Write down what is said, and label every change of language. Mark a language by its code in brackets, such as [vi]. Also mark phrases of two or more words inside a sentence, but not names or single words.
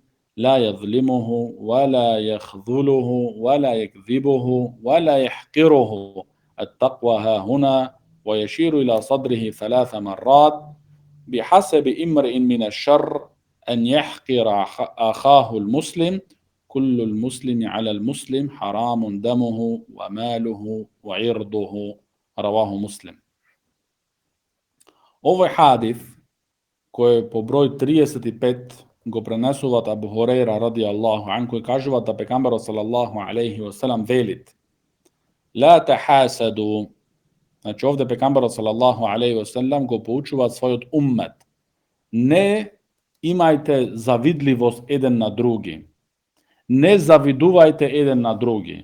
[ar] لا يظلمه ولا يخذله ولا يكذبه ولا يحقره التقوى ها هنا ويشير إلى صدره 3 مرات بحسب امرئ من الشر أن يحقر أخاه المسلم كل المسلم على المسلم حرام دمه وماله وعرضه رواه مسلم. [mk] Овој хадис кој по број 35 го пренесуваат Абу Хурейра [ar] رضي الله عن, [mk] кој кажува да пегамберот [ar] صلى الله عليه وسلم [mk] велит [ar] لا تحاسدوا. [mk] Значи овде пегамберот [ar] صلى الله عليه وسلم [mk] го поучува својот уммет: не имајте завидливост еден на други, не завидувајте еден на други.